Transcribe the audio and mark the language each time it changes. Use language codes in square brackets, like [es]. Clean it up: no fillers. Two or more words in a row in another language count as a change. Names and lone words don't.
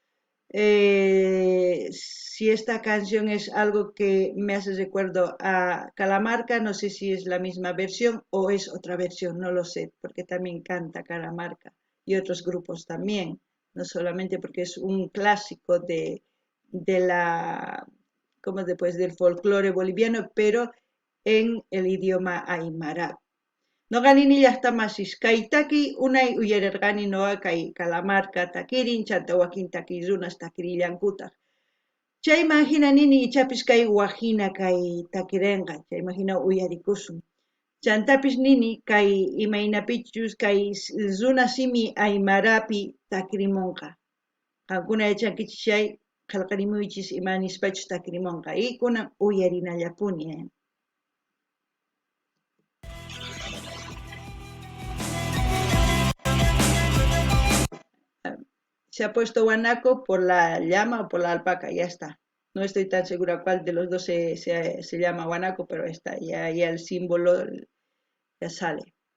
[es] Si esta canción es algo que me hace recuerdo a Calamarca, no sé si es la misma versión o es otra versión, no lo sé, porque también canta Calamarca y otros grupos también, no solamente porque es un clásico como después del folclore boliviano, pero en el idioma aymara. [qu] Noqanini llaqtamasis kaytaki unay uyarerqani noqa kay Calamarca takirin chanta wakin takiy runas takirillankutaq. Chayman hina nini ichapis kay wajina kay takirinqa, chayman hina uyarikusun. Chantapis nini kay imaynapichus kay runa simi aymarapi takirimunqa. Qankuna yachankichis chay qillqarimuychis imanispachus takirimunqa y kunan uyarinallapuni. [es] Se ha puesto Guanaco por la llama o por la alpaca, ya está. No estoy tan segura cuál de los dos se llama Guanaco, pero está, ya el símbolo ya sale.